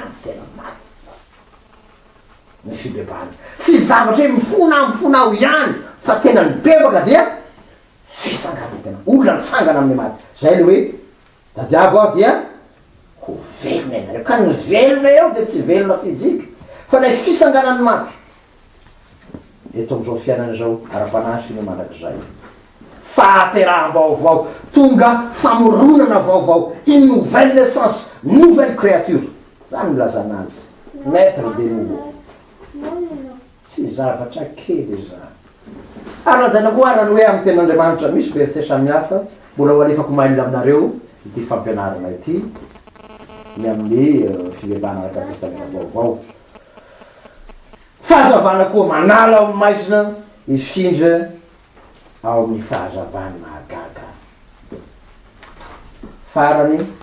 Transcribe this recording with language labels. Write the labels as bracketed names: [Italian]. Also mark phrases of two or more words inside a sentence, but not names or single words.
[Malagasy] ny tena maty ny fibebana sy zavatra hoe mifona ao ihany fa tena mibebaka dia fisangana tena olona nitsangana amin'ny maty zay le hoe dadiavo ao dia ho velona ianareo ka ny velona eo dia tsy velona fijika fa lay fisanganany maty eto am'izao fiainana zao ara-panasy ny manak'izay fahateraham-baovao tonga famoronana vaovao [French] une nouvelle naissance nouvelle créature [Malagasy] zany milazana azy [French] naître de nouveau [Malagasy] tsy zavatra kely zany ary lazana koa arany hoe amin'ny ten'Andriamanitra misy verset samihafa mbola ho alefako mailina aminareo ity fampianarana ity ny amin'ny fivavahana araka testamena vaovao fahazavana koa manala ao amin'ny maizina ifindra ao amin'ny fahazavana mahagaga farany